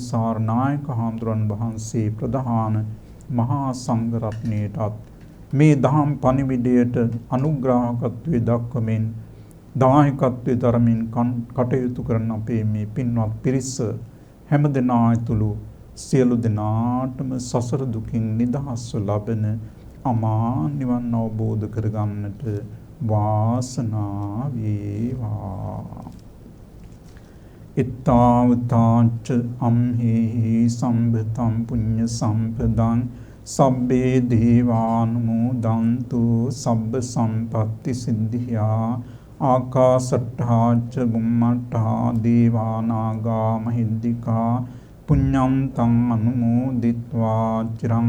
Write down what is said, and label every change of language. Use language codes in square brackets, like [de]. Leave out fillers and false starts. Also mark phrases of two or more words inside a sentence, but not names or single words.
[si] සාරනායක හාමුදුරන් වහන්සේ ප්‍රධාන මහා සංඝ රත්නයටත් මේ දහම් පණිවිඩයට අනුග්‍රාහකත්වයේ දක්වමින් දායකත්වයේ ධර්මින් කටයුතු කරන අපේ මේ පින්වත් පිරිස හැම දෙනා ඇතුළු සියලු දෙනාටම සසර දුකින් නිදහස්ව ලබන අමා නිවන් අවබෝධ කරගන්නට වාසනාව වේවා. [pi] ittavataච්ච අම්හෙහි සම්භතම් පුඤ්ඤ සම්පදං සබ්බේ දේවානුමෝදන්තු සබ්බ සම්පත්ති සිද්ධියා ආකාසට්ඨාච බුම්මට්ඨා දේවානාගා මහිද්దికා පුඤ්ඤං තං අනුමෝදිත්වා චිරං